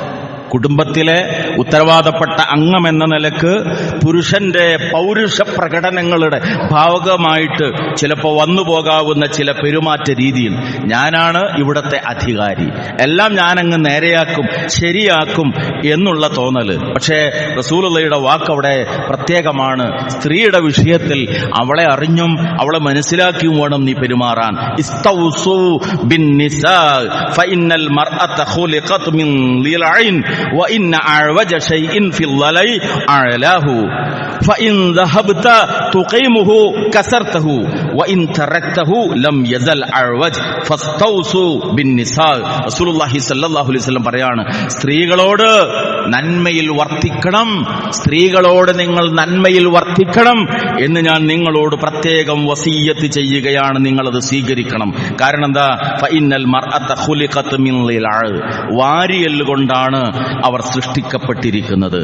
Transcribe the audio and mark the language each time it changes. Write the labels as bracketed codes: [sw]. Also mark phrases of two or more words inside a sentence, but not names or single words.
[ml] കുടുംബത്തിലെ ഉത്തരവാദപ്പെട്ട അംഗമെന്ന നിലക്ക് പുരുഷന്റെ പൗരുഷ പ്രകടനങ്ങളുടെ ഭാഗമായിട്ട് ചിലപ്പോൾ വന്നുപോകാവുന്ന ചില പെരുമാറ്റ രീതിയിൽ ഞാനാണ് ഇവിടത്തെ അധികാരി, എല്ലാം ഞാനങ്ങ് നേരെയാക്കും ശരിയാക്കും എന്നുള്ള തോന്നല്. പക്ഷേ റസൂലുള്ളാഹിയുടെ വാക്ക് അവിടെ പ്രത്യേകമാണ്. സ്ത്രീയുടെ വിഷയത്തിൽ അവളെ അറിഞ്ഞും അവളെ മനസ്സിലാക്കിയും വേണം നീ പെരുമാറാൻ. [ar] استوصوا بالنساء فإن المرأة خلقت من ضلع وإن أعوج شيء في الضلع أعلاه فإن ذهبت تقيمه كسرته وإن تركته لم يزل أعوج فاستوصوا بالنساء. رسول الله صلى الله عليه وسلم [ml] പറയാണ്, സ്ത്രീകളോട് നന്മയിൽ വർത്തിക്കണം, സ്ത്രീകളോട് നിങ്ങൾ നന്മയിൽ വർത്തിക്കണം എന്ന് ഞാൻ നിങ്ങളോട് പ്രത്യേകം വസിയ്യത്ത് ചെയ്യുകയാണ്. നിങ്ങളത് സ്വീകരിക്കണം. കാരണം എന്താ? [ar] فإن المرأة خلقت من ضلع, [ml] വാരിയല് കൊണ്ടാണ് അവർ സൃഷ്ടിക്കപ്പെട്ടിരിക്കുന്നത്.